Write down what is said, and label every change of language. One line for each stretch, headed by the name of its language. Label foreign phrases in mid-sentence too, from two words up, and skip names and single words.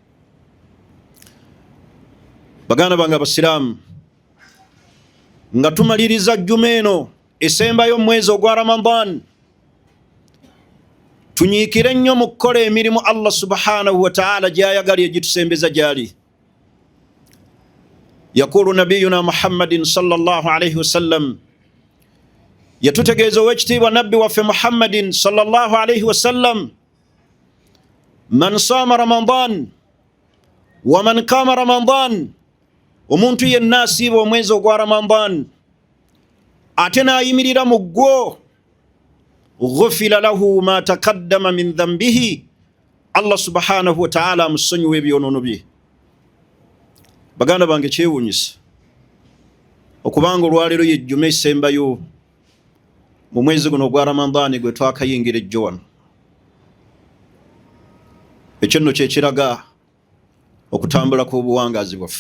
Ganda: Baganda bange abasiraamu, nga tumaliriza jjuma eno esembayo omwezi ogwa Ramadan, tunyiikire nnyo mu kukola emirimu
Arabic: الله سبحانه وتعالى
Ganda: gy'ayagala egitusembeza gy'ali.
Arabic: يقول نبينا محمد صلى الله عليه وسلم,
Ganda: yatutegeeza ow'ekitiibwa nabbi waffe Muhammadin
Arabic: صلى الله عليه وسلم, من صام رمضان ومن قام رمضان,
Ganda: omuntu yenna asiiba omwezi ogwa Ramadan ate n'ayimirira mu gwo,
Arabic: غفر له ما تقدم من ذنبه الله سبحانه وتعالى
Ganda: amusonyiwa ebyonoono bye. Baganda bange kyewuunyisa okubanga olwaleero yejjuma esembayo mu mwezi guno ogwa Ramadan gwe twakayingira ejjo wano. Ekyo nno kyekiraga okutambula kw'obuwangazi bwaffe.